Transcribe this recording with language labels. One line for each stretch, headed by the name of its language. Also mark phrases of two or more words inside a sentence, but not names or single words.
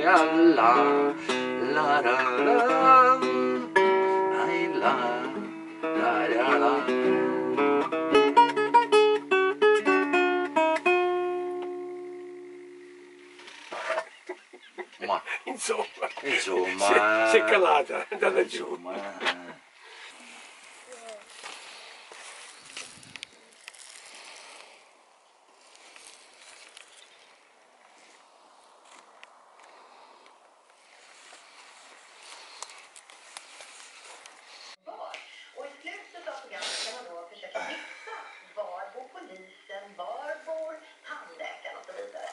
Italian: Allah, la la la, ai la la la. Ma Insomma, insomma, si è calata, è andata giù. insomma,
Swedish: Och i slutet av programmet kan man då försöka gissa var bor polisen, var bor tandläkaren och så vidare.